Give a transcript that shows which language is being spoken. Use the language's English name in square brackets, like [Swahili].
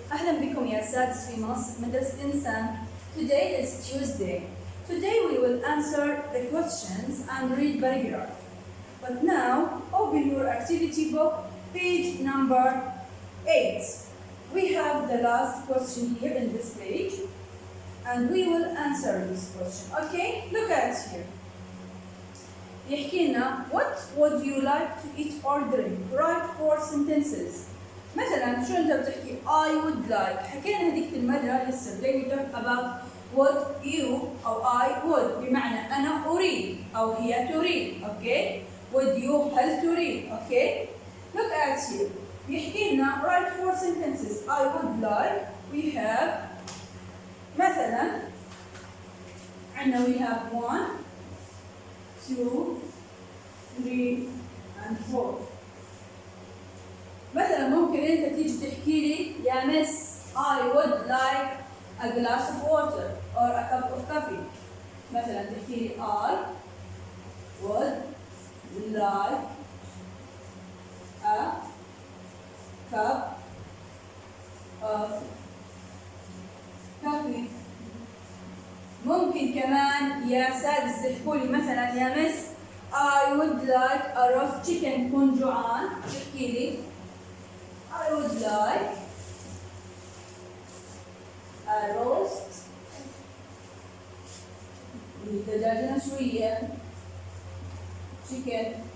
[Arabic] أهلا بكم يا سادس في مدرسة إنسان. [English] Today is Tuesday. Today we will answer the questions and read paragraph. But now open your activity book, page number 8. We have the last question here in this page and we will answer this question. Okay, look at here. [Arabic] يحكي لنا [English] what would you like to eat or drink? Write 4 sentences. [Arabic] مثلا شو انت بتحكي [English] I would like. [Arabic] حكينا هذيك المرة [English] yesterday we talked about what you [Arabic] أو [English] I would [Arabic] بمعنى أنا أريد أو هي تريد. Okay? [English] Would you [Arabic] هل تريد. [English] Okay? Look at here. [Arabic] يحكي لنا [English] write 4 sentences. I would like. We have [Arabic] مثلا عندنا [English] we have 1 2 3 and 4. [Arabic] مثلا ممكن انت تيجي تحكي لي يا مس [English] I would like a glass of water or a cup of coffee. [Arabic] مثلا تحكي لي [English] I would like a cup of coffee. [Arabic] ممكن كمان يا سادس تحكوا لي مثلا يا مس [English] I would like a roast chicken. [Arabic] كون جوعان تحكي لي [English] I would like a roast [Arabic] دجاجنا شوية [English] chicken.